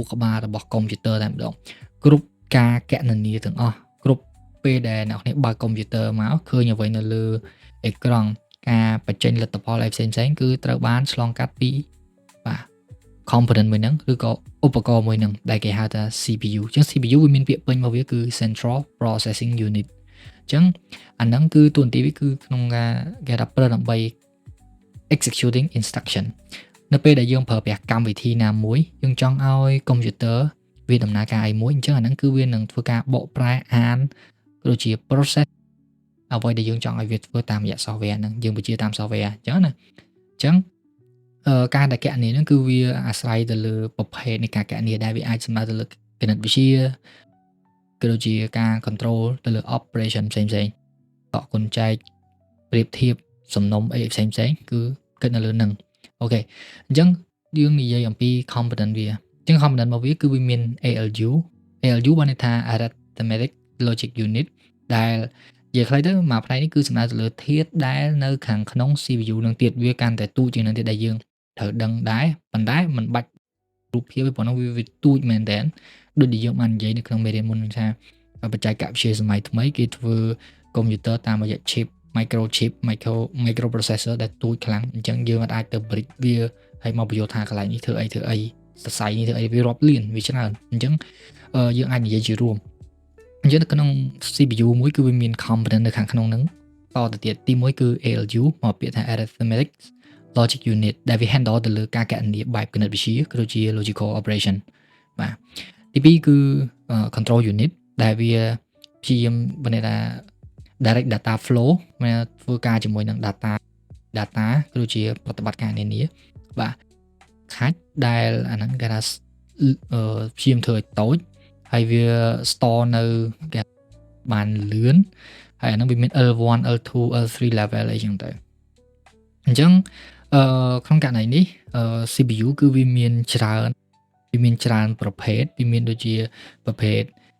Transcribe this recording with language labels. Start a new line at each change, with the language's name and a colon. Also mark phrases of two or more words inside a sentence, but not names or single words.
Khmer: ក្បាលរបស់កុំព្យូទ័រតែម្ដងគ្រប់ការគណនាទាំងអស់គ្រប់ពេលដែលអ្នកនេះបើកកុំព្យូទ័រមកឃើញអ្វីនៅលើអេក្រង់ការបញ្ចេញលទ្ធផលអីផ្សេងៗគឺត្រូវបានឆ្លងកាត់ពីបាទ component មួយហ្នឹងឬក៏ឧបករណ៍មួយហ្នឹងដែលគេហៅថា CPU អញ្ចឹង CPU វាមានពាក្យពេញរបស់វាគឺ
English: Central Processing Unit
Khmer: អញ្ចឹងអាហ្នឹងគឺតួនាទីវាគឺក្នុងការគេថាប្រើដើម្បី
English: executing instruction
Khmer: នៅពេលដែលយើងប្រើប្រាស់កម្មវិធីណាមួយយើងចង់ឲ្យកុំព្យូទ័រវាដំណើរការអីមួយអញ្ចឹងអាហ្នឹង គឺវានឹងធ្វើការបកប្រែអានដូចជា process អ្វីដែលយើងចង់ឲ្យវាធ្វើតាមរយៈ software ហ្នឹងយើងបញ្ជាតាម software អញ្ចឹងណាអញ្ចឹងការដែលគណនាហ្នឹងគឺវាអាស្រ័យទៅលើប្រភេទនៃការគណនាដែលវាអាចសំដៅទៅលើគណិតវិទ្យាក៏ដូចជាការ control ទៅលើ operation ផ្សេងៗតកគុណចែកប្រៀបធៀបសំណុំអីផ្សេងៗគឺគិតនៅលើហ្នឹងអូខេអញ្ចឹងយើងនិយាយអំពី component វាអញ្ចឹង component របស់វាគឺវាមាន ALU បានន័យថា
English: arithmetic logic unit
Khmer: ដែលនិយាយខ្លីទៅមួយផ្នែកនេះគឺសំដៅទៅលើធាតុដែលនៅខាងក្នុង CPU នឹងទៀតវាកាន់តែទូចជាងនឹងទៀតដែលយើងត្រូវដឹងដែរប៉ុន្តែមិនបាច់រូបភាពទេព្រោះនោះវាទូចមែនតើដូចដែលយើងបាននិយាយនៅក្នុងមេរៀនមុ នថាបច្ចេកវិទ្យាសម័យថ្មីគេធ្វើកុំព្យូទ័រតាមរយៈ
English: chip microchip microprocessor
Khmer: ដែលទូចខ្លាំងអញ្ចឹងយើងអាចទៅ bridge វាហើយមកបញ្យល់ថាកន្លែងនេះធ្វើអីសរសៃនេះធ្វើអីវារាប់ លានវាច្រើនអញ្ចឹងយើងអាចនិយាយជារួមអញ្ចឹងនៅក្នុង CPU មួយគឺវាមាន component នៅខាងក្នុងហ្នឹងតទៅទៀតទី1គឺ ALU មកពាក្យថា arithmetic
English: logic unit
Khmer: ដែលវា handle ទៅលើការកណនាបែបគណិតវិទ្យាក៏ដូចជា
English: logical operation
Khmer: បាទទី2គឺ
English: control unit
Khmer: ដែល វាព្យាយាមបើថា
English: direct data flow
Khmer: មកធ្វើការជាមួយនឹង data ក៏ដូចជាប្រតិបត្តិការនានាបាទខាច់ដែលអាហ្នឹងគេថាព្យាយាមធ្វើឲ្យតូចហើយវា store នៅគេបានលឿនហើយអាហ្នឹងវាមាន L1 L2 L3 level អីចឹងទៅអញ្ចឹងក្នុងករណីនេះCPU គឺវាមានច្រើនប្រភេទវាមានដូចជាប្រភេទ